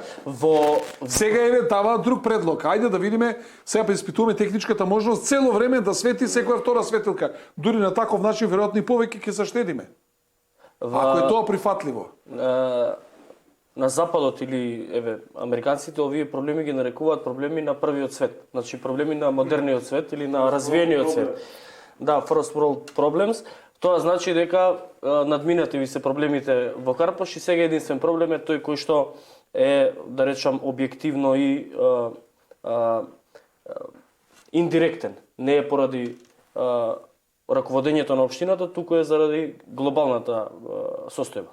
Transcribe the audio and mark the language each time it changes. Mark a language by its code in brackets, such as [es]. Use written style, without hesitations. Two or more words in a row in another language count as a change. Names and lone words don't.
[mk] Сега еве дава друг предлог. Ајде да видиме, сега преиспитуваме техничката можност цело време да свети секоја втора светилка. Дури на таков начин веројатно и повеќе ќе заштедиме. Ако е тоа прифатливо. На западот или еве американците овие проблеми ги нарекуваат проблеми на првиот свет. Значи проблеми на модерниот свет или на развиениот свет. Да, [en] first world problems. [mk] Тоа значи дека надминати ви се проблемите во Карпош и сега единствен проблем е тој кој што е, да речам, објективно и индиректен. Не е поради раководењето на општината, туку е заради глобалната состојба.